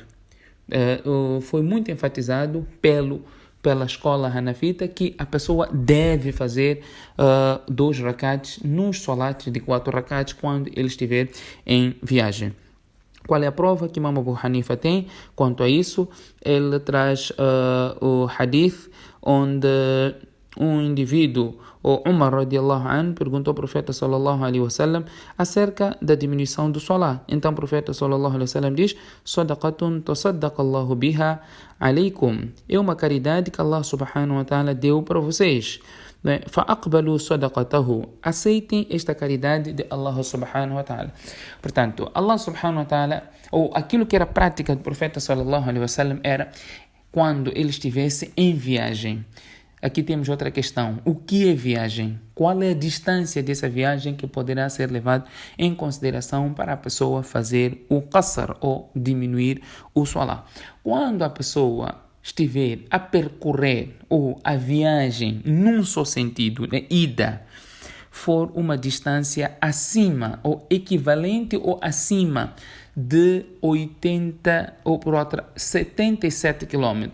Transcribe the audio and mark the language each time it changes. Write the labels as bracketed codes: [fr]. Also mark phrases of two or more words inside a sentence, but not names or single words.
[pt] Foi muito enfatizado pela escola hanafita que a pessoa deve fazer 2 rakats nos salats de 4 rakats quando ele estiver em viagem. Qual é a prova que Imam Abu Hanifa tem quanto a isso? Ele traz o hadith onde um indivíduo, o Umar [ar] رضي الله عنه, [pt] perguntou ao profeta [ar] صلى الله عليه وسلم [pt] acerca da diminuição do salá. Então o profeta [ar] صلى الله عليه وسلم [pt] diz: [ar] صدقة تصدق الله بها عليكم. [pt] É uma caridade que Allah [ar] سبحانه وتعالى [pt] deu para vocês. [ar] فَأَقْبَلُوا صَدَقَتَهُ. [pt] Aceitem esta caridade de Allah [ar] سبحانه وتعالى. [pt] Portanto, Allah [ar] سبحانه وتعالى, [pt] ou aquilo que era prática do profeta [ar] صلى الله عليه وسلم, [pt] era quando ele estivesse em viagem. Aqui temos outra questão: o que é viagem? Qual é a distância dessa viagem que poderá ser levada em consideração para a pessoa fazer o qasr ou diminuir o salá? Quando a pessoa estiver a percorrer ou a viagem num só sentido, de ida, for uma distância acima ou equivalente ou acima de 80 ou por outra 77 km.